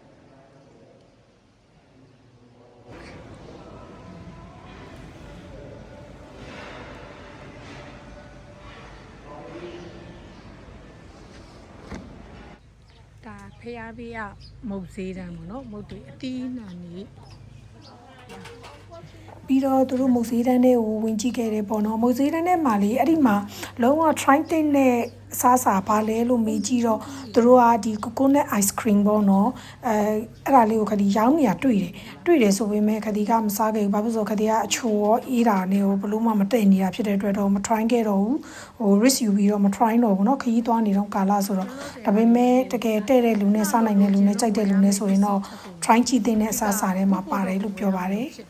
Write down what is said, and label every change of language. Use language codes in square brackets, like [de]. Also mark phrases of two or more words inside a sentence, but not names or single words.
[my] ဒါဖျားပေးကမုတ်သေးတန်းပေါ့နော်မုတ်တွေအတီးနာနေပြီးတော့သူတို့မုတ်ဈေးတန်းနဲ့ကိုဝင်ကြည့်ခဲ့တယ်ပေါ့နော်မုတ်ဈေးတန်းနဲ့မှာလေအဲ့ဒီမှာ လုံးဝ try တဲ့နဲ့စားစာပါလဲလို့မေးကြည့်တော့သူတို့ကဒီ [en] coconut ice cream [my] ပေါ့နော်အဲ့ဒါလေးကိုခတိရောင်းနေတာတွေ့တယ်ဆိုပေမဲ့ခတိကမစားခဲ့ဘူးဘာဖြစ်လို့ခတိကအချိုရောအေးတာနဲ့ကိုဘလို့မှမတည့်နေတာဖြစ်တဲ့အတွက်တော့မ try ခဲ့တော့ဘူးrisk ယူပြီးတော့မ try တော့ဘူးเนาะခကြီးသွားနေတော့ကာလဆိုတော့ဒါပေမဲ့တကယ်တဲ့တဲ့လူနဲ့စားနိုင်တဲ့လူနဲ့ကြိုက်တဲ့လူနဲ့ဆိုရင်တော့ try ကြည့်တဲ့အစားစာထဲမှာပါတယ်လို့ပြောပါတယ်